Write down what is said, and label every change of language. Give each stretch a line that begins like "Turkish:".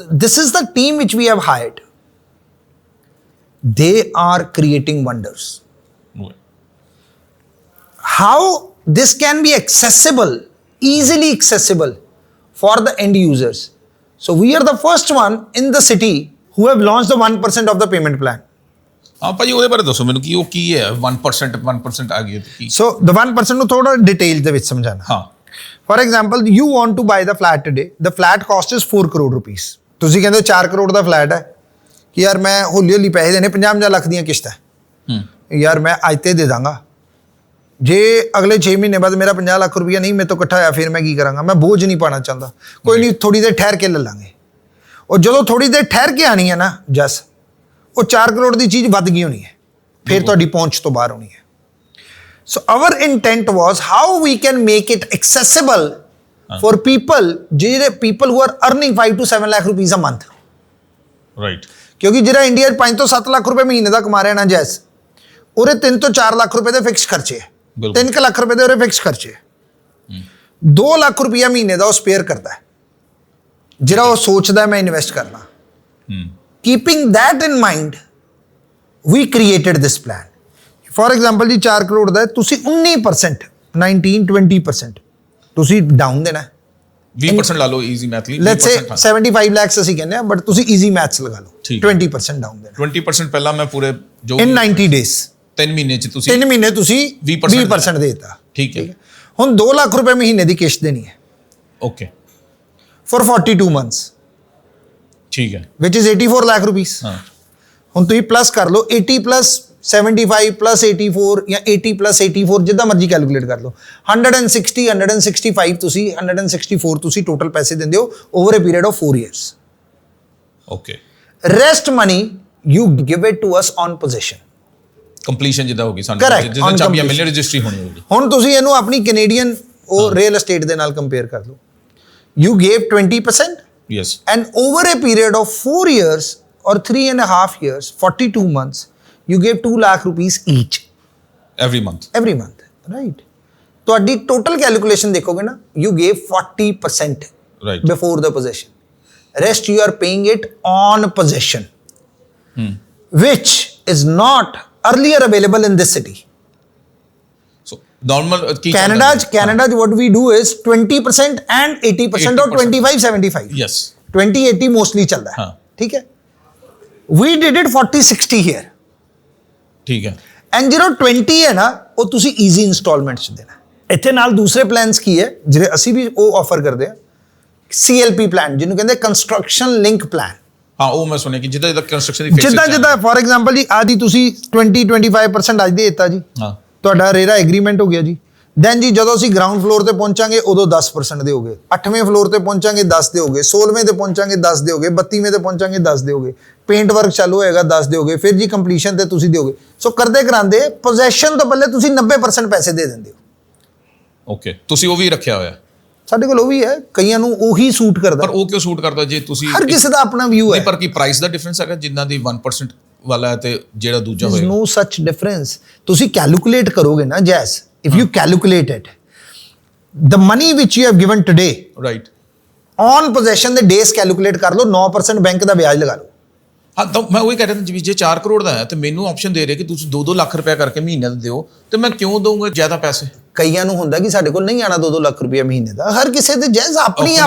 English: This is the team which we have hired. They are creating wonders. right. How this can be accessible, easily accessible for the end users. So we are the first one in the city who have launched the 1% of the payment plan.
Punjabi: ਹਾਂ ਭਾਜੀ, ਉਹਦੇ ਬਾਰੇ ਦੱਸੋ ਮੈਨੂੰ, ਕਿ ਉਹ ਕੀ ਹੈ 1% ਆ ਗਈ ਕੀ? So the 1% ਨੂੰ ਥੋੜਾ ਡਿਟੇਲ ਦੇ ਵਿੱਚ ਸਮਝਾਣਾ। ਹਾਂ,
English: For example, you want to buy the flat today. The flat cost is 4 crore rupees.
Punjabi: ਤੁਸੀਂ ਕਹਿੰਦੇ 4 ਕਰੋੜ ਦਾ ਫਲੈਟ ਹੈ ਕਿ ਯਾਰ ਮੈਂ ਹੌਲੀ ਹੌਲੀ ਪੈਸੇ ਦੇਣੇ, 50 ਲੱਖ ਦੀਆਂ ਕਿਸ਼ਤਾਂ, ਯਾਰ ਮੈਂ ਅੱਜ ਤੇ ਦੇ ਦਾਂਗਾ। ਜੇ ਅਗਲੇ 6 ਮਹੀਨੇ ਬਾਅਦ ਮੇਰਾ 50 ਲੱਖ ਰੁਪਈਆ ਨਹੀਂ ਮੇਰੇ ਤੋਂ ਇਕੱਠਾ ਹੋਇਆ, ਫਿਰ ਮੈਂ ਕੀ ਕਰਾਂਗਾ? ਮੈਂ ਬੋਝ ਨਹੀਂ ਪਾਣਾ ਚਾਹੁੰਦਾ। ਕੋਈ ਨਹੀਂ, ਥੋੜੀ ਦੇਰ ਠਹਿਰ ਕੇ ਲੈ ਲਾਂਗੇ। ਉਹ ਜਦੋਂ ਥੋੜੀ ਦੇਰ ਠਹਿਰ ਕੇ ਆਣੀ ਹੈ ਨਾ ਜਸ, ਉਹ 4 ਕਰੋੜ ਦੀ ਚੀਜ਼ ਵੱਧ ਗਈ ਹੋਣੀ ਹੈ, ਫਿਰ ਤੁਹਾਡੀ ਪਹੁੰਚ ਤੋਂ ਬਾਹਰ ਹੋਣੀ ਹੈ।
English: So our intent was how we can make it accessible for people who are earning 5 to 7 lakh rupees a month. Right,
Punjabi: ਕਿਉਂਕਿ ਜਿਹੜਾ ਇੰਡੀਆ 'ਚ 5 ਤੋਂ 7 ਲੱਖ ਰੁਪਏ ਮਹੀਨੇ ਦਾ ਕਮਾ ਰਿਹਾ ਨਾ ਜੈਸ, ਉਹਦੇ 3 ਤੋਂ 4 ਲੱਖ ਰੁਪਏ ਦੇ ਫਿਕਸ ਖਰਚੇ ਹੈ, 3 ਲੱਖ ਰੁਪਏ ਦੇ ਉਹਦੇ ਫਿਕਸ ਖਰਚੇ ਹੈ, 2 ਲੱਖ ਰੁਪਈਆ ਮਹੀਨੇ ਦਾ ਉਹ ਸਪੇਅਰ ਕਰਦਾ ਹੈ, ਜਿਹੜਾ ਉਹ ਸੋਚਦਾ ਮੈਂ ਇਨਵੈਸਟ ਕਰਨਾ।
English: Keeping that in mind, we created this plan. For example
Punjabi: ਜੀ 4 ਕਰੋੜ ਦਾ ਤੁਸੀਂ 19%, 19-20% ਤੁਸੀਂ ਡਾਊਨ ਦੇਣਾ। 20% ਲਾ ਲਓ, ਈਜ਼ੀ ਮੈਥ ਲਈ।
English: let's say
Punjabi: 75 ਲੱਖ ਅਸੀਂ ਕਹਿੰਦੇ ਆ, ਬਟ ਤੁਸੀਂ ਈਜ਼ੀ ਮੈਥਸ ਲਗਾ ਲਓ, 20% ਡਾਊਨ ਦੇਣਾ 20% ਪਹਿਲਾਂ ਮੈਂ ਪੂਰੇ ਜੋ
English: in 90 days,
Punjabi: 3 ਮਹੀਨੇ ਚ ਤੁਸੀਂ 3 ਮਹੀਨੇ ਤੁਸੀਂ 20% ਦੇਤਾ। ਠੀਕ ਹੈ। ਹੁਣ 2 ਲੱਖ ਰੁਪਏ ਮਹੀਨੇ ਦੀ ਕਿਸ਼ਤ ਦੇਣੀ ਹੈ
English: okay, for 42 months,
Punjabi: ਠੀਕ ਹੈ।
English: which is 84 lakh rupees.
Punjabi: ਹਾਂ, ਹੁਣ ਤੁਸੀਂ ਪਲੱਸ ਕਰ ਲਓ 80 + 75 + 84 ਜਾਂ 80 + 84, ਜਿੱਦਾਂ ਮਰਜ਼ੀ ਕੈਲਕੂਲੇਟ ਕਰ ਲਓ। 160, 165 ਤੁਸੀਂ 164 ਤੁਸੀਂ ਟੋਟਲ ਪੈਸੇ ਦਿੰਦੇ ਹੋ
English: Over a period of 4 years। Okay, rest money you give it to us on possession.
Punjabi: Completion ਜਿੱਦਾਂ ਹੋਗੀ ਸਾਨੂੰ,
English: Correct,
Punjabi: ਜਿੱਦਾਂ
English: on
Punjabi: ਚਾਬੀਆਂ
English: completion।
Punjabi: ਮਿਲਣੀ, ਰਜਿਸਟਰੀ ਹੋਣੀ ਹੋਗੀ। ਹੁਣ ਤੁਸੀਂ ਇਹਨੂੰ ਆਪਣੀ ਕੈਨੇਡੀਅਨ ਉਹ ਰੀਅਲ ਅਸਟੇਟ ਦੇ ਨਾਲ ਕੰਪੇਅਰ ਕਰ ਲਓ।
English: You gave 20% yes, and over a period of 4 years or 3.5 years, 42 months, you gave 2 lakh rupees each every month, right?
Punjabi: ਤੁਹਾਡੀ total calculation ਦੇਖੋਗੇ ਨਾ,
English: you gave 40% right, before the possession, rest you are paying it on possession, which is not earlier available in this city.
Punjabi: so normal Ki
English: Canada what we do is 20% and 80% or 25-75. Yes
Punjabi: 20-80 mostly ਚੱਲਦਾ ਹੈ ਹਾਂ। ਠੀਕ ਹੈ
English: we did it 40-60 here
Punjabi: ਠੀਕ ਹੈ and ਜਿਹੜਾ 20 ਹੈ ਨਾ ਉਹ ਤੁਸੀਂ ਈਜ਼ੀ ਇੰਸਟਾਲਮੈਂਟ ਚ ਦੇਣਾ ਇੱਥੇ ਨਾਲ ਦੂਸਰੇ ਪਲਾਨਸ ਕੀ ਹੈ ਜਿਹੜੇ ਅਸੀਂ ਵੀ ਉਹ ਆਫਰ ਕਰਦੇ ਆ CLP ਪਲਾਨ ਜਿਹਨੂੰ ਕਹਿੰਦੇ ਕੰਸਟਰਕਸ਼ਨ ਲਿੰਕ ਪਲਾਨ ਹਾਂ ਉਹ ਮੈਂ ਸੁਣਿਆ ਕਿ ਜਿੱਦਾਂ ਕੰਸਟਰਕਸ਼ਨ ਦੀ phase ਜਿੱਦਾਂ ਫੋਰ ਐਗਜ਼ਾਮਪਲ ਜੀ ਆਦੀ ਤੁਸੀਂ 20-25% ਅੱਜ ਦੇ ਦਿੱਤਾ ਜੀ ਹਾਂ ਤੁਹਾਡਾ ਰੇਰਾ ਐਗਰੀਮੈਂਟ ਹੋ ਗਿਆ ਜੀ ਦੈਨ ਜੀ ਜਦੋਂ ਅਸੀਂ ਗਰਾਊਂਡ ਫਲੋਰ ਤੇ ਪਹੁੰਚਾਂਗੇ ਉਦੋਂ 10% ਦੇ ਹੋਗੇ 8ਵੇਂ ਫਲੋਰ ਤੇ ਪਹੁੰਚਾਂਗੇ 10 ਦੇ ਹੋਗੇ 16ਵੇਂ ਤੇ ਪਹੁੰਚਾਂਗੇ 10 ਦੇ ਹੋਗੇ 32ਵੇਂ ਤੇ ਪਹੁੰਚਾਂਗੇ 10 ਦੇ ਹੋਗੇ ਪੇਂਟ ਵਰਕ ਚਾਲੂ ਹੋਏਗਾ 10 ਦੇ ਹੋਗੇ ਫਿਰ ਜੀ ਕੰਪਲੀਸ਼ਨ ਤੇ ਤੁਸੀਂ ਦਿਓਗੇ ਸੋ ਕਰਦੇ ਕਰਾਂਦੇ ਪੋਜੈਸ਼ਨ ਤੋਂ ਪਹਿਲੇ ਤੁਸੀਂ 90% ਪੈਸੇ ਦੇ ਦਿੰਦੇ ਹੋ ਓਕੇ ਤੁਸੀਂ ਉਹ ਵੀ ਰੱਖਿਆ ਹੋਇਆ ਸਾਡੇ ਕੋਲ ਉਹ ਵੀ ਹੈ ਕਈਆਂ ਨੂੰ ਉਹੀ ਸੂਟ ਕਰਦਾ ਪਰ ਉਹ ਕਿਉਂ ਸੂਟ ਕਰਦਾ ਜੇ ਤੁਸੀਂ ਹਰ ਕਿਸੇ ਦਾ ਆਪਣਾ ਵਿਊ ਹੈ ਪਰ ਕੀ ਪ੍ਰਾਈਸ ਦਾ ਡਿਫਰੈਂਸ ਹੈਗਾ ਜਿੰਨਾਂ ਦੀ 1% ਵਾਲਾ ਹੈ ਤੇ ਜਿਹੜਾ ਦੂਜਾ ਹੋਏਗਾ
English: no such difference
Punjabi: ਤੁਸੀਂ ਕੈਲਕੂਲੇਟ ਕਰੋਗੇ ਨਾ ਜੈਸ
English: if you calculate it the money which you have given today right on possession
Punjabi: ਦੇ days calculate ਕਰ ਲਓ 9% ਬੈਂਕ ਦਾ ਵਿਆਜ ਲਗਾ ਲਓ ਹਾਂ ਤਾਂ ਮੈਂ ਉਹੀ ਕਹਿ ਰਿਹਾ ਜੀ ਜੇ 4 ਕਰੋੜ ਦਾ ਹੈ ਤੇ ਮੈਨੂੰ ਆਪਸ਼ਨ ਦੇ ਰਹੇ ਕਿ ਤੁਸੀਂ 2-2 ਲੱਖ ਰੁਪਏ ਕਰਕੇ ਮਹੀਨੇ ਦਾ ਦਿਓ ਤੇ ਮੈਂ ਕਿਉਂ ਦਊਂਗਾ ਜ਼ਿਆਦਾ ਪੈਸੇ ਕਈਆਂ ਨੂੰ ਹੁੰਦਾ ਕਿ ਸਾਡੇ ਕੋਲ ਨਹੀਂ ਆਣਾ 2-2 ਲੱਖ ਰੁਪਏ ਮਹੀਨੇ ਦਾ ਹਰ ਕਿਸੇ ਦੇ ਜੈਸ ਆਪਣੀ